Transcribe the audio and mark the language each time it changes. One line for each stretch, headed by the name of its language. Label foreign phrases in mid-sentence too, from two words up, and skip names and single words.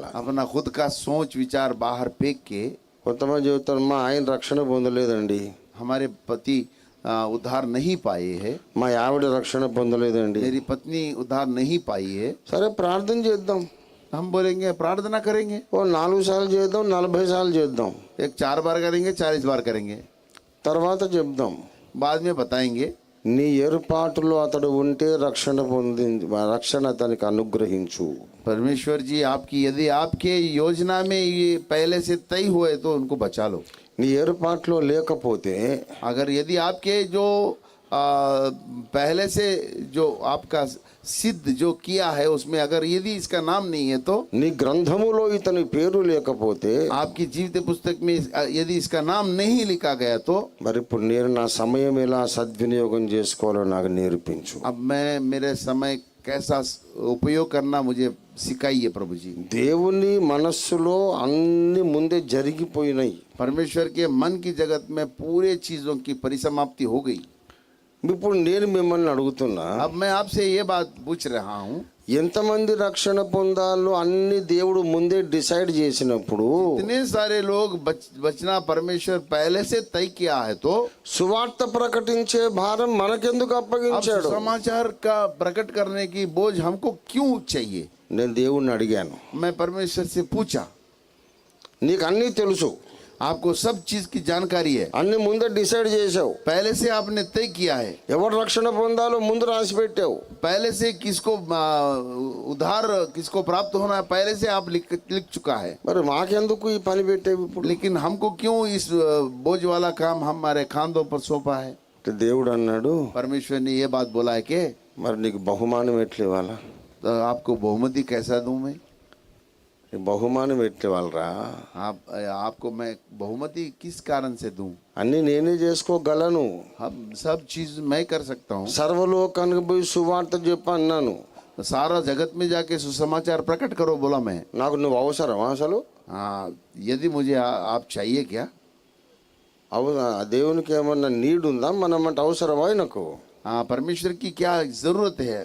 Hindi: अपना खुद का सोच विचार बाहर फेंक के,
Telugu: కొంతమంది చెబుతారు మా ఆయన రక్షణ పొందలేదండి,
Hindi: हमारे पति उद्धार नहीं पाए हैं,
Telugu: మా ఆవిడ రక్షణ పొందలేదండి.
Hindi: मेरी पत्नी उद्धार नहीं पाई है।
Telugu: సరే ప్రార్థన చేద్దాం,
Hindi: हम बोलेंगे प्रार्थना करेंगे,
Telugu: ఓ 4 సార్లు చేద్దాం, 40 సార్లు చేద్దాం,
Hindi: एक 4 बार करेंगे, 40 बार करेंगे,
Telugu: తర్వాత చెప్దాం.
Hindi: बाद में बताएंगे।
Telugu: నీ ఏర్పాటులో అతడు ఉంటే రక్షణ అతనికి అనుగ్రహించు.
Hindi: परमेश्वर जी आपकी यदि आपके योजना में ये पहले से तय हुए तो उनको बचा लो।
Telugu: నీ ఏర్పాటులో లేకపోతే,
Hindi: अगर यदि आपके जो पहले से जो आपका सिद्ध जो किया है उसमें अगर यदि इसका नाम नहीं है तो,
Telugu: నీ గ్రంథములో ఇతని పేరు లేకపోతే,
Hindi: आपकी जीवित पुस्तक में यदि इसका नाम नहीं लिखा गया तो,
Telugu: మరి ఇప్పుడు నేను నా సమయం ఎలా సద్వినియోగం చేసుకోవాలో నాకు నేర్పించు.
Hindi: अब मैं मेरे समय कैसा उपयोग करना मुझे सिखाइए प्रभु जी।
Telugu: దేవుని మనస్సులో అన్ని ముందే జరిగిపోయినాయి.
Hindi: परमेश्वर के मन की जगत में पूरे चीजों की परिसमाप्ति हो गई।
Telugu: ఇప్పుడు నేను మిమ్మల్ని అడుగుతున్నా,
Hindi: अब मैं आपसे ये बात पूछ रहा हूँ,
Telugu: ఎంతమంది రక్షణ పొందాలో అన్ని దేవుడు ముందే డిసైడ్ చేసినప్పుడు,
Hindi: इतने सारे लोग बचना परमेश्वर पहले से तय किया है तो
Telugu: సువార్త ప్రకటించే భారం మనకెందుకు
Hindi: अब
Telugu: అప్పగించాడు?
Hindi: समाचार का प्रकट करने की बोझ हमको क्यों चाहिए?
Telugu: నేను దేవుణ్ణి అడిగాను,
Hindi: मैं परमेश्वर से पूछा,
Telugu: నీకు అన్నీ తెలుసు,
Hindi: आपको सब चीज की जानकारी है,
Telugu: అన్ని ముందే డిసైడ్ చేసావు,
Hindi: पहले से आपने तय किया है,
Telugu: ఎవరు రక్షణ పొందాలో ముందు రాసి పెట్టావు,
Hindi: पहले से किसको उद्धार किसको प्राप्त होना है पहले से आप लिख चुका है।
Telugu: మరి మాకెందుకు ఈ పని పెట్టేవి ఇప్పుడు?
Hindi: लेकिन हमको क्यों इस बोझ वाला काम हमारे खांधों पर सौंपा है?
Telugu: అంటే దేవుడు అన్నాడు,
Hindi: परमेश्वर ने ये बात बोला है कि
Telugu: మరి నీకు బహుమానం ఎట్లా ఇవ్వాలా?
Hindi: तो आपको बहुमति कैसा दूं मैं?
Telugu: బహుమానం ఎట్టి వాళ్ళరా?
Hindi: आपको मैं बहुमति किस कारण से दूं?
Telugu: అన్నీ నేనే చేసుకోగలను.
Hindi: हम सब चीज मैं कर सकता हूँ.
Telugu: సర్వలోకానికి పోయి సువార్త చెప్పు అన్నాను.
Hindi: सारा जगत में जाके सुसमाचार प्रकट करो बोला मैं.
Telugu: నాకు నువ్వు అవసరమా అసలు?
Hindi: हाँ, यदि मुझे आप चाहिए क्या?
Telugu: దేవునికి ఏమన్నా నీడ్ ఉందా? మనం అంటే అవసరమా ఆయనకు?
Hindi: हाँ, परमेश्वर की क्या जरूरत है?